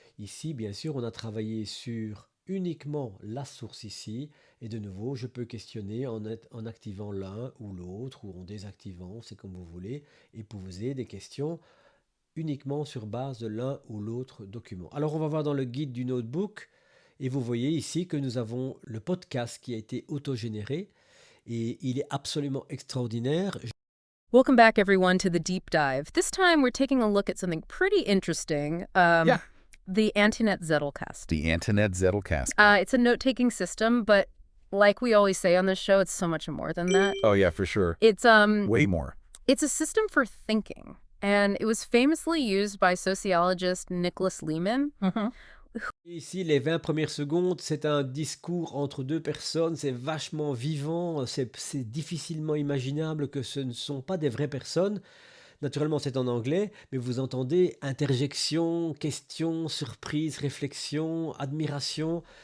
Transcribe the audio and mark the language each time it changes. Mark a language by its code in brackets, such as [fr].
[fr] Ici, bien sûr, on a travaillé sur uniquement la source ici, et de nouveau, je peux questionner en activant l'un ou l'autre, ou en désactivant, c'est comme vous voulez, et poser des questions uniquement sur base de l'un ou l'autre document. Alors, on va voir dans le guide du notebook, et vous voyez ici que nous avons le podcast qui a été autogénéré, et il est absolument extraordinaire. [en] Welcome back, everyone, to the deep dive. This time we're taking a look at something pretty interesting. Yeah. The Antoinette Zettelkasten. The Antoinette Zettelkasten. It's a note-taking system, but like we always say on this show, it's so much more than that. Oh, yeah, for sure. It's Way more. it's a system for thinking, and it was famously used by sociologist Nicholas Leman. [fr] Ici, les 20 premières secondes, c'est un discours entre deux personnes, c'est vachement vivant, c'est difficilement imaginable que ce ne sont pas des vraies personnes. Naturellement, c'est en anglais, mais vous entendez interjection, question, surprise, réflexion, admiration.